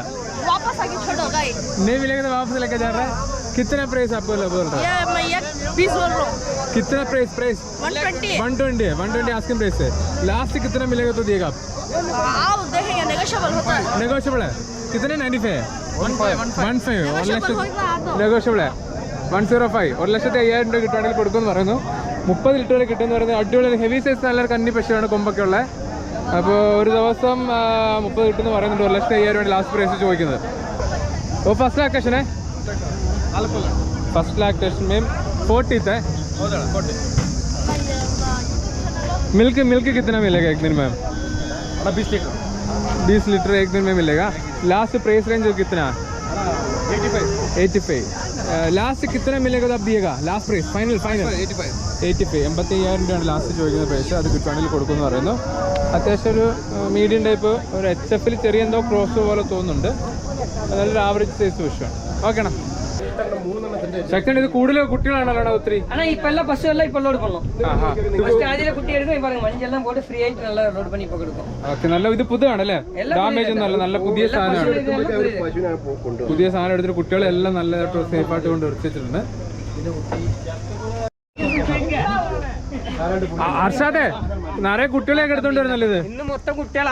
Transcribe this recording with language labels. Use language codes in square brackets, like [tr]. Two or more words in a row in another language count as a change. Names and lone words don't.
[hi] वापस आके छोड़ोगा। नहीं मिलेगा तो वापस लेके जा रहा है। कितना प्राइस आपको बोल रहा है? ये मैं 20 बोल रहा हूँ। कितना प्राइस 120 [en] asking price [hi] है। लास्ट कितना मिलेगा तो देगा आप? आप देखेंगे, नेगोशिएबल होता है। नेगोशिएबल है कितने? [ml] 95 है 15 നെഗോഷ്യബിൾ 105 1,50,000 രൂപ കിട്ടുവാണെങ്കിൽ കൊടുക്കുമെന്ന് പറയുന്നു. 30 ലിറ്റർ വരെ കിട്ടുമെന്ന് പറയുന്നത്. അടിപൊളി [en] heavy size [ml] നല്ല കന്നി പശുവാണ്, കൊമ്പൊക്കെ ഉള്ളത്. അപ്പോൾ ഒരു ദിവസം 30 കിട്ടുമെന്ന് പറയുന്നുണ്ട്. 1,50,000 രൂപ [en] last price [ml] ചോദിക്കുന്നത്. [hi] वो [en] first lactation [hi] है? [en] first lactation [hi] में 40th है. मिल्क कितना मिलेगा एक दिन में? 20 लीटर एक दिन में मिलेगा. [en] last price range [hi] कितना? 85. लास्ट कितना मिलेगा तो आप दिएगा? [en] last price final [ml] 85. 85,000 രൂപയാണ് ലാസ്റ്റ് ചോദിക്കുന്ന പ്രൈസ്. അത് കിട്ടുവാണെങ്കിൽ കൊടുക്കുമെന്ന് പറയുന്നു. അത്യാവശ്യം ഒരു [en] medium type, [ml] ഒരു HF ചെറിയ എന്തോ ക്രോസ് പോലെ തോന്നുന്നുണ്ട്. നല്ലൊരു [en] average size [ml] പശുവാണ്. ഓക്കേണ ശക്തി. ഇത് കൂടുതൽ കുട്ടികളാണല്ലോ ഒത്തിരി. [ta] இப்ப எல்லாம் பஸ் எல்லாம் இப்ப லோட் பண்ணோம். ஸ்டாஜில குட்டி எடுக்கும் பாருங்க, மஞ்செல்லாம் போட்டு [ml] ഫ്രീ ആയിട്ട് നല്ല ലോഡ് [ta] பண்ணி இப்ப കൊടുക്കും. [ml] ഓക്കെ, നല്ല ഇത് പുതുതാണല്ലേ? ഡാമേജ് ഒന്നും അല്ല, നല്ല പുതിയ സാധനമാണ്. പുതിയ സാധനം എടുത്തിട്ട് കുട്ടികളെല്ലാം നല്ലതായിട്ട് സേഫ് ആയിട്ട് കൊണ്ട് വെച്ചിട്ടുണ്ട്. അർഷാദേ, നിറയെ കുട്ടികളെയൊക്കെ എടുത്തോണ്ട് വരുന്നല്ലോ ഇത്. ഇന്ന് മൊത്തം കുട്ടികളാ.